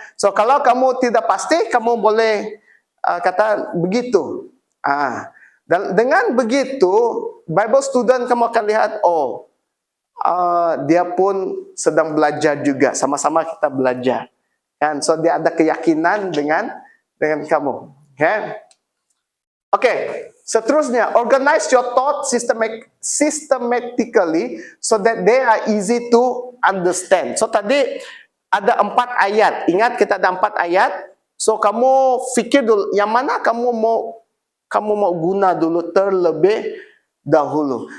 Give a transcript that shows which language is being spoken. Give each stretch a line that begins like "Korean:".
Malay: So kalau kamu tidak pasti, kamu boleh kata begitu. Dan dengan begitu, Bible student kamu akan lihat, oh, dia pun sedang belajar juga, sama-sama kita belajar. Kan? So dia ada keyakinan dengan kamu. Okay. Seterusnya,
English: organize your thought systematically so that they are easy to understand.
Malay: So tadi ada 4 ayat. Ingat kita ada 4 ayat. So kamu fikir dulu yang mana kamu mau guna dulu terlebih dahulu.